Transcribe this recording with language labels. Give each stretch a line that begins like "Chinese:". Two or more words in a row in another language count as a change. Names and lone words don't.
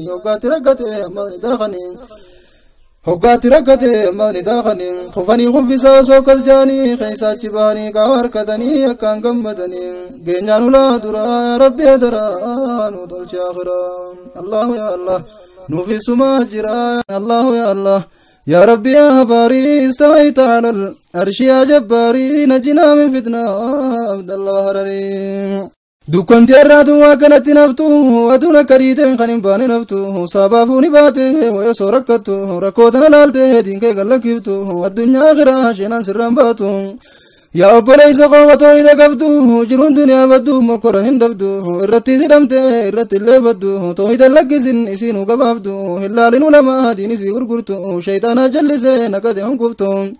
Oromo: Hoggaatti rakkate ammaas ni daakani. Hoggaatti rakkate ammaas ni daakani. Kufanii kuffisaa osoo akkas jaani, keessa achi baanii qaa harkatanii akkaan gammadanii. Geenyaan ulaa duraa yaa Rabbi hadaraa, nu tolchi akhiraa.
Arabic: الله يا الله,
Oromo: nuuf isumaa jira.
Arabic: الله يا الله. يا ربي يا باري استويت على العرش يا جباري نجنا من فتنة عبد الله هرري.
Oromo: Dukkanti irraatu waa kanatti naftu, aduun akka dhiiteen kan hin baane naftu, sabaafuu ni baate, wayya soo rakkattu, rakkoo tana laalte, diinkee gallakkiftu, addunyaa akhiraa sheenaan sirraan baatu. Yaa obboleessa koo otoo hidha qabdu, jiruun duniyaa baddu, mokkora hin dhabdu, irratti hidhamte, irratti illee baddu, too hidha lakkisin isiinuu gabaabdu, hin laalin ulamaa diin isii gurgurtu, shayxaanaa jallisee naqate hunkuftu.